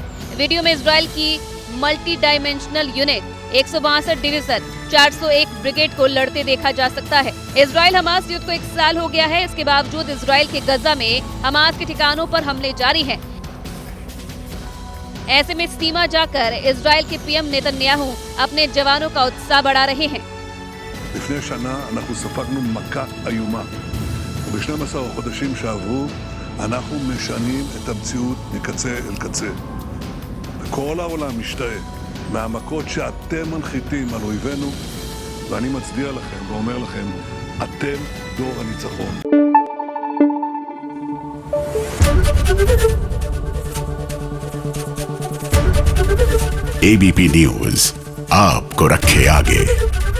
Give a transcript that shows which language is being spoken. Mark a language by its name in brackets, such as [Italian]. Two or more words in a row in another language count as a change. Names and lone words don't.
[Hindi] वीडियो में इजराइल की [English] multi dimensional unit, [Hindi] 162 डिवीजन, 401 ब्रिगेड को लड़ते देखा जा सकता है। इजराइल हमास युद्ध को 1 साल हो गया है। इसके बावजूद इजराइल के गजा में हमास के ठिकानों पर हमले जारी हैं। ऐसे में सीमा जाकर इजराइल के पीएम नेतन्याहू अपने जवानों का उत्साह बढ़ा रहे हैं। [Hebrew] לפני שנה אנחנו ספגנו מכה איומה, וב-12 החודשים שעברו אנחנו משנים את המציאות מקצה אל קצה. וכל העולם משתאה מהמכות שאתם מנחיתים על אויבינו, ואני מצדיע לכם ואומר לכם, אתם דור הניצחון. [Hindi] ABP न्यूज आपको रखे आगे।